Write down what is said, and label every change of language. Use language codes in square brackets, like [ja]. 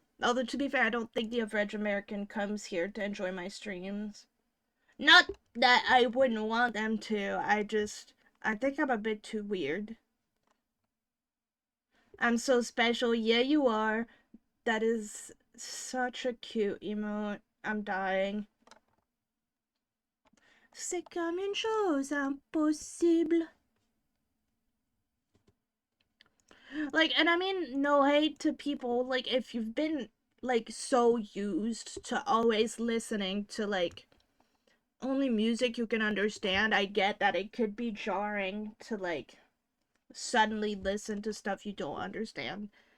[en] Although to be fair, I don't think the average American comes here to enjoy my streams. Not that I wouldn't want them to. I think I'm a bit too weird. I'm so special. Yeah, you are. That is such a cute emote. I'm dying. [fr] C'est comme une chose impossible. [en] Like, and I mean, no hate to people. Like, if you've been, like, so used to always listening to, like, only music you can understand, I get that it could be jarring to, like, suddenly listen to stuff you don't understand.